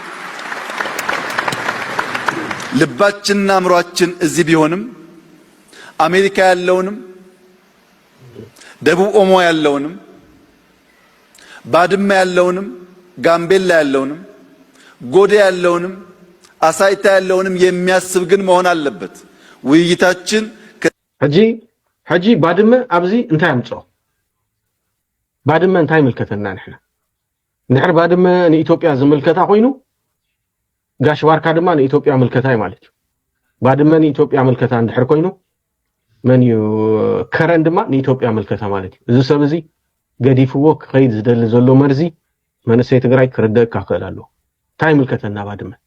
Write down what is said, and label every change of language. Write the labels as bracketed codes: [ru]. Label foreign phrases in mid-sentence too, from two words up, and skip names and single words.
[am] ልባችንና አእምሯችን እዚህ ቢሆንም አሜሪካ ያለውንም ደቡብ ኦሞ ያለውንም ባድመ ያለውንም ጋምቤላ ያለውንም ጎዴ ያለውንም አሳይታ ያለውንም የሚያስብ ግን መሆን አለበት። ውይይታችን [ti] ሕጂ ባድመ ኣብዚ እንታይ ኣምፅኦ ባድመ እንታይ ምልከተና ንሕና ንድሕር ባድመ ንኢትዮጵያ ዝምልከታ ኮይኑ ጋሽ ባርካ ድማ ንኢትዮጵያ ምልከታ ማለት እዩ። ባድመ ንኢትዮጵያ ምልከታ እንድሕር ኮይኑ መን እዩ ከረን ድማ ንኢትዮጵያ ምልከታ ማለት እዩ። እዚ ሰብ እዚ ገዲፍዎ ክኸይድ ዝደሊ ዘሎ መርዚ መንእሰይ ትግራይ ክርደእካ ክእል ኣለዎ። እንታይ ምልከተና ባድመ